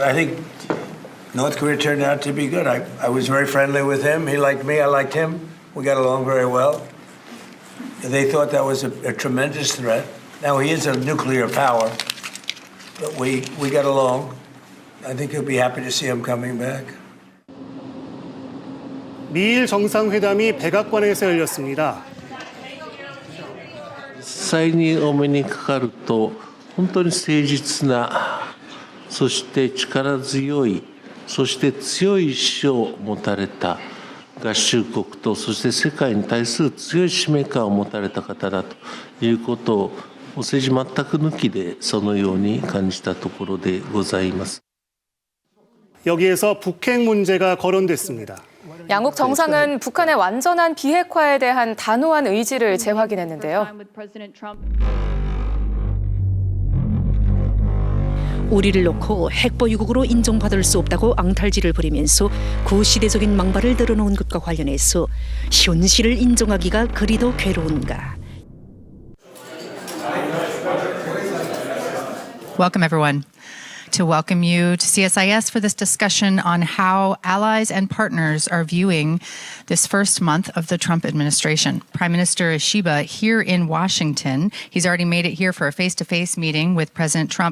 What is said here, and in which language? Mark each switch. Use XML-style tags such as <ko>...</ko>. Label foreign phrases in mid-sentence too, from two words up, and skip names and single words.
<en>I think North Korea turned out to be good. I was very friendly with him. He liked me. I liked him. We got along very well. They thought that was a tremendous threat. Now, he is a nuclear power, but we got along. I think he'll be happy to see him coming back.</en> <ko>미일 정상회담이 백악관에서 열렸습니다.</ko> <ja>際にお目にかかると本当に誠実な、そして力強い、そして強い意志を持たれた合衆国と、そして世界に対する強い使命感を持たれた方だということを、政治全く抜きでそのように感じたところでございます。</ja> <ko>여기에서 북핵 문제가 거론됐습니다. 양국 정상은 북한의 완전한 비핵화에 대한 단호한 의지를 재확인했는데요. 우리를 놓고 핵보유국으로 인정받을 수 없다고 앙탈지를 부리면서 구시대적인 망발을 늘어놓은 것과 관련해서 현실을 인정하기가 그리도 괴로운가.</ko> <en>Welcome, everyone. To welcome you to CSIS for this discussion on how allies and partners are viewing this first month of the Trump administration. Prime Minister Ishiba here in Washington. He's already made it here for a face-to-face meeting with President Trump.</en>